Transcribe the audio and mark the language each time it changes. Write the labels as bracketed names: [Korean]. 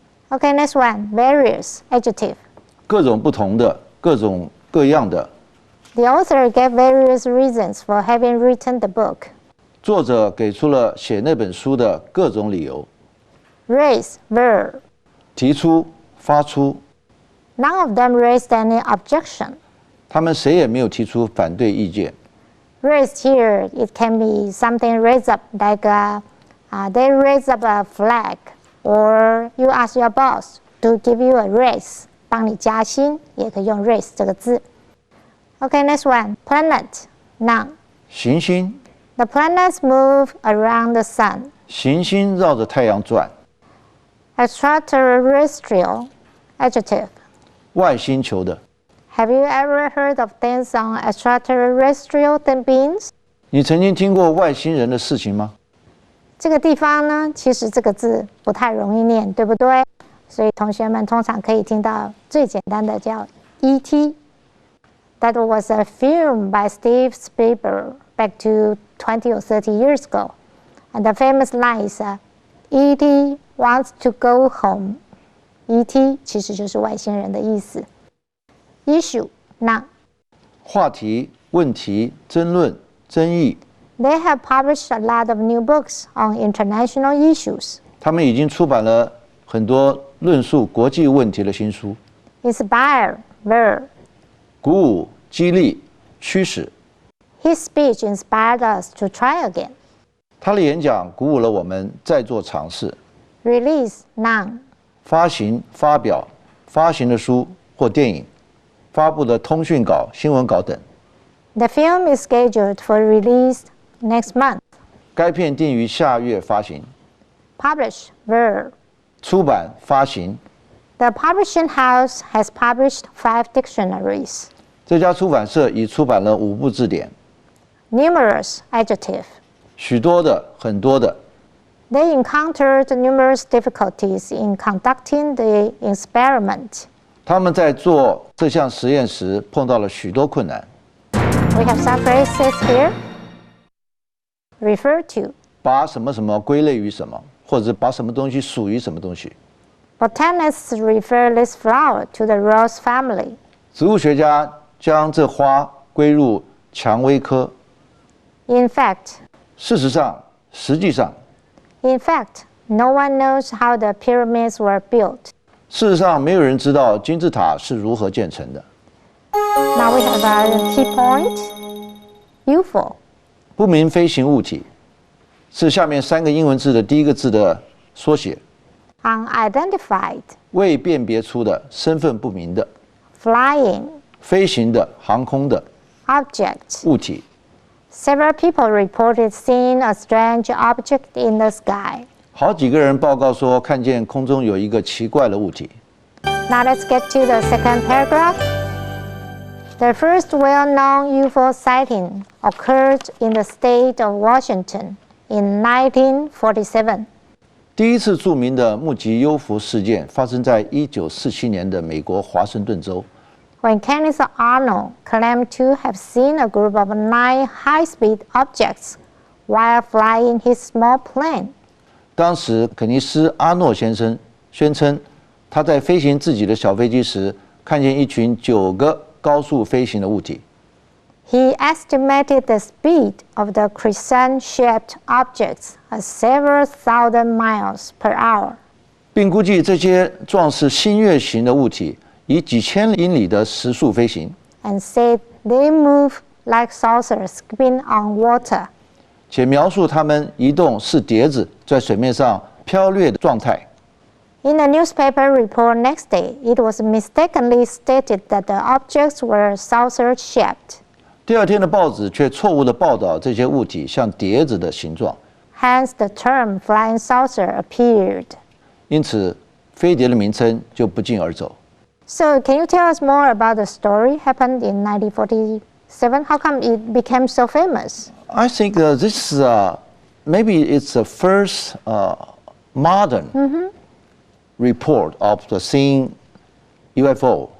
[English] Okay, next one, various, adjective. [Chinese] 各种不同的、各种各样的。 [English] The author gave various reasons for having written the book. [Chinese] 作者给出了写那本书的各种理由。 [English] Raise, verb. [Chinese] 提出、发出， [English] None of them raised any objection. [Chinese] 他们谁也没有提出反对意见。 [English] Raised here, it can be something raised up, like they raise up a flag, or you ask your boss to give you a raise, [Chinese] 帮你加薪，也可以用 raise 这个字。 [English] Okay, next one, planet, noun. [Chinese] 行星， [English] The planets move around the sun. [Chinese] 行星绕着太阳转。 [English] Extraterrestrial, adjective. [Chinese] 外星球的， [English] Have you ever heard of things on extraterrestrial beings? [Chinese] 你曾经听过外星人的事情吗？这个地方呢，其实这个字不太容易念，对不对？所以同学们通常可以听到最简单的叫 E.T. [English] That was a film by Steve Spielberg back to 20 or 30 years ago. And the famous line is, E.T. wants to go home. E.T. [Chinese] 其实就是外星人的意思。 [English] Issue, noun. [Chinese] 话题、问题、争论、争议， [English] They have published a lot of new books on international issues. [Chinese] 他们已经出版了很多论述国际问题的新书。 [English] Inspire, verb. [Chinese] 鼓舞、激励、驱使。 [English] His speech inspired us to try again. [Chinese] 他的演讲鼓舞了我们再做尝试。 [English] Release, noun. [Chinese] 发行、发表、发行的书或电影，发布的通讯稿、新闻稿等。 [English] The film is scheduled for release next month. [Chinese] 该片定于下月发行。 [English] Publish, verb. [Chinese] 出版、发行。 [English] The publishing house has published 5 dictionaries. [Chinese] 这家出版社已出版了5部字典。 [English] Numerous adjective. [Chinese] 许多的，很多的。 [English] They encountered numerous difficulties in conducting the experiment. [Chinese] 他们在做这项实验时碰到了许多困难。 [English] We have some phrases here. Refer to. [Chinese] 把什么什么归类于什么，或者把什么东西属于什么东西。 [English] Botanists refer this flower to the rose family. [Chinese] 植物学家将这花归入蔷薇科。 [English] In fact, [Chinese] 事实上，实际上， [English] in fact, no one knows how the pyramids were built. [Chinese] 事实上，没有人知道金字塔是如何建成的。 [English] Now we have a key point. UFO. [Chinese] 不明飞行物体是下面3个英文字的第一个字的缩写。 [English] Unidentified. [Chinese] 未辨别出的，身份不明的。 [English] Flying. [Chinese] 飞行的，航空的。 [English] Object. [Chinese] 物体。 [English] Several people reported seeing a strange object in the sky. [Chinese] 好几个人报告说看见空中有一个奇怪的物体。 [English] Now let's get to the second paragraph. The first well-known UFO sighting occurred in the state of Washington in 1947. [Chinese] 第一次著名的目击幽浮事件发生在1947年的美国华盛顿州。 [English] When Kenneth Arnold claimed to have seen a group of 9 high-speed objects while flying his small plane. [Chinese] 当时，肯尼斯·阿诺先生宣称，他在飞行自己的小飞机时，看见一群9个高速飞行的物体。 [English] He estimated the speed of the crescent-shaped objects at several thousand miles per hour. [Chinese] 并估计这些状似新月形的物体以几千英里的时速飞行。 [English] And said they move like saucers skipping on water. [Chinese] 且描述它们移动是碟子在水面上飘掠的状态。 [English] In the newspaper report next day, it was mistakenly stated that the objects were saucer-shaped. [Chinese] 第二天的报纸却错误地报道这些物体像碟子的形状。 [English] Hence, the term flying saucer appeared. [Chinese] 因此，飞碟的名称就不胫而走。 [English] So, can you tell us more about the story happened in 1947? How come it became so famous? I think this maybe it's the first modern report of the seeing UFO